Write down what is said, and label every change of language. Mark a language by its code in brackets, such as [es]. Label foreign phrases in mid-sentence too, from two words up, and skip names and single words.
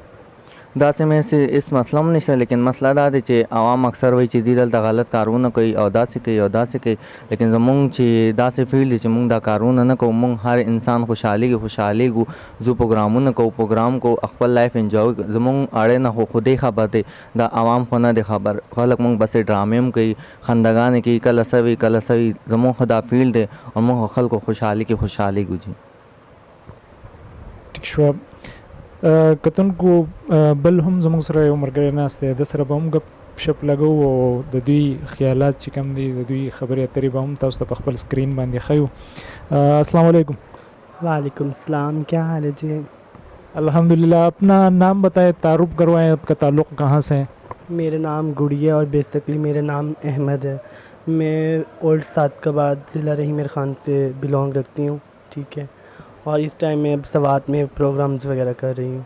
[ps] داسې مې هېڅ مسله هم نشته لیکن مسله دا دی چې عوام اکثر وایي چې دوی دلته غلط کارونه کوي او داسې کوي او داسې کوي لیکن زمونږ چې داسې فیلډ دی چې مونږ دا کارونه نه کوو مونږ هر انسان خوشحالېږو زو پروګرامونه کوو پروګرام کوو خپل [en] life enjoy [ps] زمونږ اړې نه خو خودی خبر دی دا عوام خو نه دی خبر خلک مونږ بسې ډرامې هم کوي خندګانې کوي کله څه وي کله څه وي زمونږ خو دا فیلډ دی او مونږ خلکو خوشحالي کې خوشحالېږو جی ټیک شو کتونکو بل هم زموږ سره یو ملګری ناست دی د سره به هم ګپ شپ لګو او د دوی خیالات چې کوم دي د دوی خبرې اترې به هم تاسو ته په خپل سکرین باندې ښیو [ar] السلام علیکم وعليكم السلام [ur] کیا حال ہے جی الحمدللہ اپنا نام بتائیں تعارف کروائیں آپ کا تعلق کہاں سے ہے میرا نام گڑیا اور بیسکلی میرا نام احمد ہے میں اولڈ صادق آباد ضلع رحیم خان سے بلونگ رکھتی ہوں ٹھیک ہے اور اس ٹائم میں اب سوات میں پروگرامز وغیرہ کر رہی ہوں